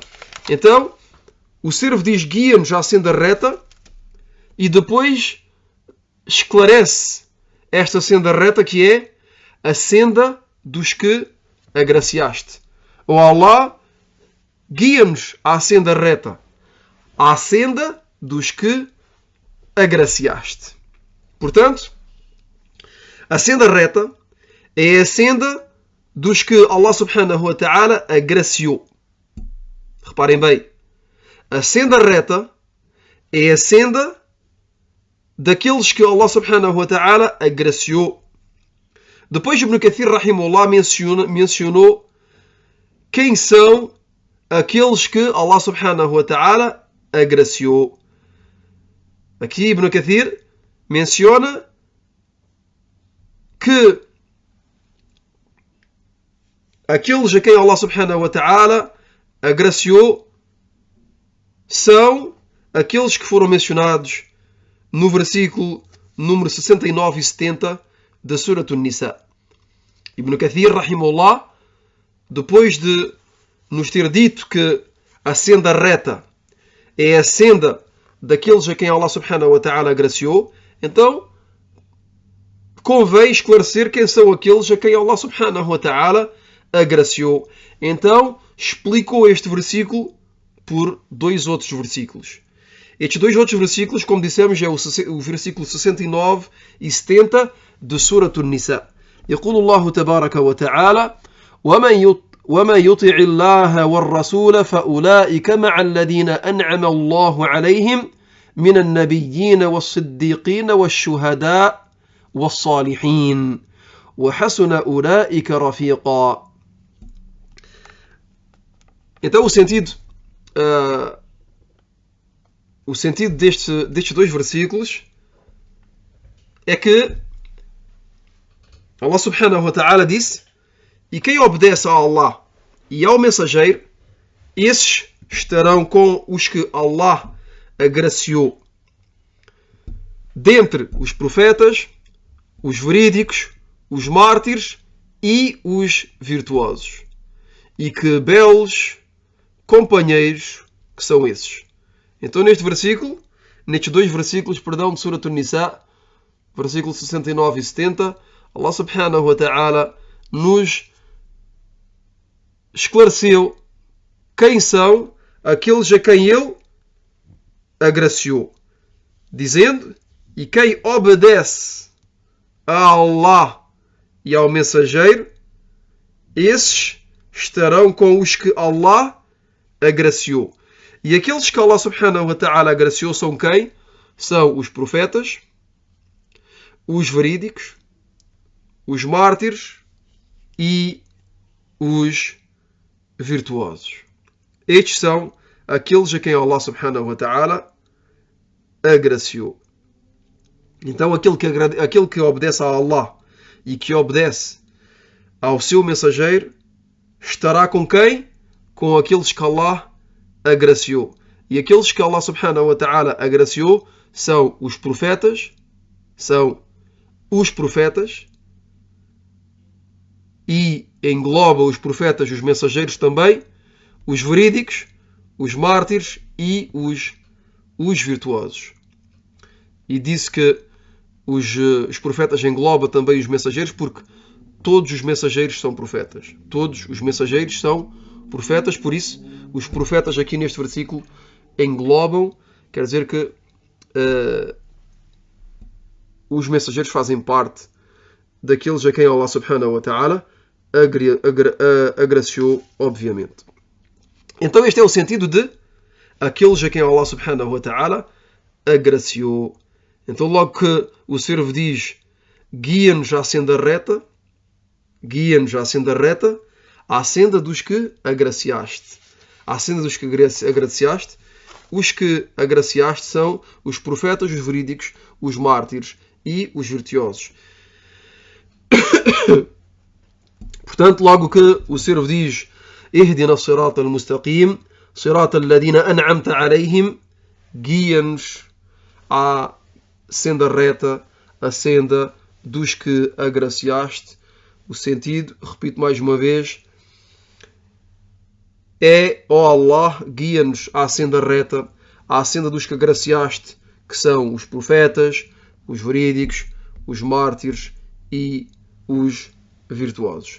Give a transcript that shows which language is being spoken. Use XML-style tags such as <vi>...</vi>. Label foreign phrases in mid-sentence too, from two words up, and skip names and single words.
<pt>Então, o servo diz: guia-nos à senda reta, e depois esclarece esta senda reta, que é a senda dos que agraciaste. Ó Allah, guia-nos à senda reta, à senda dos que agraciaste. Portanto, a senda reta é a senda dos que Allah</pt> <ar>سبحانه وتعالى</ar> <pt>agraciou. Reparem bem, a senda reta é a senda daqueles que Allah</pt> <ar>سبحانه وتعالى</ar> <pt>agraciou. Depois Ibn Kathir rahimahullah mencionou quem são aqueles que Allah</pt> <ar>سبحانه وتعالى</ar> <pt>agraciou. Aqui Ibn Kathir menciona que aqueles a quem Allah</pt> <ar>سبحانه وتعالى</ar> <pt>agraciou são aqueles que foram mencionados no versículo número 69 e 70 da Surat An-Nisa. Ibn Kathir, rahimahullah, depois de nos ter dito que a senda reta é a senda daqueles a quem Allah</pt> <ar>سبحانه وتعالى</ar> <pt>agraciou, então convém esclarecer quem são aqueles a quem Allah</pt> <ar>سبحانه وتعالى</ar> <pt>agraciou. Então explicou este versículo por 2 outros versículos. Estes 2 outros versículos, como dissemos, é o versículo 69 e 70 de Surat An-Nisa.</pt> <ar>يقول الله تبارك وتعالى: ومن يطع الله والرسول فأولئك مع الذين أنعم الله عليهم من النبيين والصديقين والشهداء والصالحين وحسن أولئك رفيقا.</ar> <pt>Então o sentido destes 2 versículos é que Allah</pt> <ar>سبحانه وتعالى</ar> <pt>disse: e quem obedece a Allah e ao mensageiro, esses estarão com os que Allah agraciou dentre os profetas, os verídicos, os mártires e os virtuosos. E que belos companheiros que são esses. Então nestes 2 versículos, de Surat An-Nisa, versículo 69 e 70, Allah</pt> <ar>سبحانه وتعالى</ar> <pt>nos esclareceu quem são aqueles a quem Ele agraciou, dizendo: e quem obedece a Allah e ao mensageiro, esses estarão com os que Allah agraciou. E aqueles que Allah</pt> <ar>سبحانه وتعالى</ar> <pt>agraciou são quem? São os profetas, os verídicos, os mártires e os virtuosos. Estes são aqueles a quem Allah</pt> <ar>سبحانه وتعالى</ar> <pt>agraciou. Então aquele que obedece a Allah e que obedece ao seu mensageiro estará com quem? Com aqueles que Allah agraciou. E aqueles que Allah</pt> <ar>سبحانه وتعالى</ar> <pt>agraciou são os profetas, e engloba os profetas e os mensageiros também, os verídicos, os mártires e os virtuosos. E disse que os profetas engloba também os mensageiros, porque todos os mensageiros são profetas. Todos os mensageiros são profetas, por isso os profetas aqui neste versículo englobam, quer dizer que os mensageiros fazem parte daqueles a quem Allah</pt> <ar>سبحانه وتعالى</ar> <pt>agraciou, obviamente. Então este é o sentido de aqueles a quem Allah</pt> <ar>سبحانه وتعالى</ar> <pt>agraciou. Então logo que o servo diz: guia-nos à senda reta, à senda dos que agraciaste. À senda dos que agraciaste. Os que agraciaste são os profetas, os verídicos, os mártires e os virtuosos. Portanto, logo que o servo diz:</pt> <ar>اهدنا الصراط المستقيم صراط الذين أنعمت عليهم,</ar> <pt>guia-nos à senda reta, a senda dos que agraciaste. O sentido, repito mais uma vez, é, ó Allah, guia-nos à senda reta, à senda dos que agraciaste, que são os profetas, os verídicos, os mártires e os virtuosos.</pt>